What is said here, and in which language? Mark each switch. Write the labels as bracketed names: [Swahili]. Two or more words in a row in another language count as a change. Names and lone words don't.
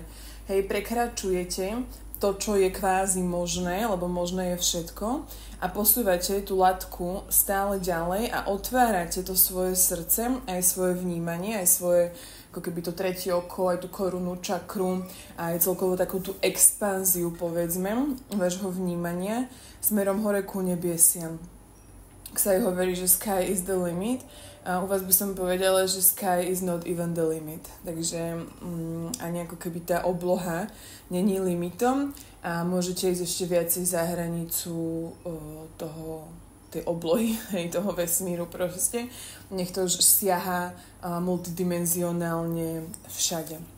[Slovak] Prekračujete to, čo je kvázi možné, lebo možné je všetko a posúvate tú latku stále ďalej a otvárate to svoje srdce, aj svoje vnímanie, aj svoje ako keby to tretie oko, aj tú korunu, čakru a aj celkovo takú tú expanziu, povedzme, vášho vnímania smerom hore ku nebiesiam. Ak sa aj hovorí, že [English] sky is the limit, [Slovak] a u vás by som povedala, že [English] sky is not even the limit. [Slovak] Takže ani ako keby tá obloha není limitom a môžete ísť ešte viacej za hranicu tej oblohy, toho vesmíru proste. Nech to už siaha multidimenzionálne všade.